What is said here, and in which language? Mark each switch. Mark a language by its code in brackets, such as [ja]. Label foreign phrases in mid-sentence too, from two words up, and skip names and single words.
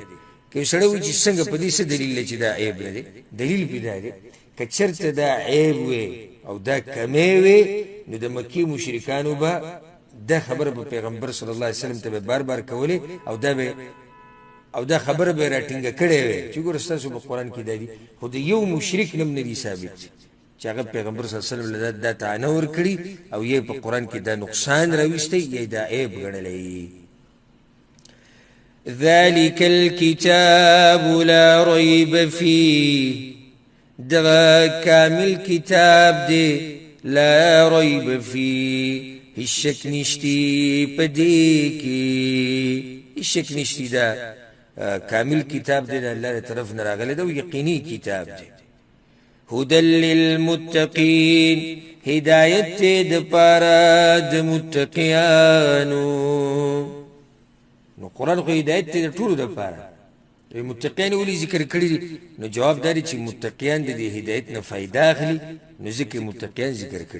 [ps] که سړی وایي چې څنګه په دې څه دلیل دی چې دا عیب نه دی دلیل پې دا دی که چېرته دا عیب وی او دا کمی وی نو د مکې مشرکانو به دا خبره په پیغمبر [ar] صلی الله علیه وسلم [ps] ته به بار بار کولې او دا خبره به راټینګه کړې وی چې ګوره ستاسو په قرآن کې دا دي خو د یو مشرک نم نه دي ثابت چې هغه پیغمبر [ar] صلی الله علیه وسلم [ps] دا طعنه ورکړي او یې په قرآن کې دا نقصان راویستی یا دا عیب ګڼلی. [ar] ذلك الكتاب لا ريب فيه [ps] دغه کامل کتاب دی [ar] لا ريب فيه [ps] هیڅ شک نشتی په دې کې هیڅ شک نشتی دا کامل کتاب دی د الله طرف نه راغلی دا یقیني کتاب دی. [ar] هدى للمتقين [ps] هدایت د پاره د متقیانو نو قرآن خو هدایت دی د ټولو دپاره متقیان ولې ذکر کړي نو جواب دا دی چې متقیان د دې هدایت نه فایده اخلي نو ځکه متقیان ذکر کړي.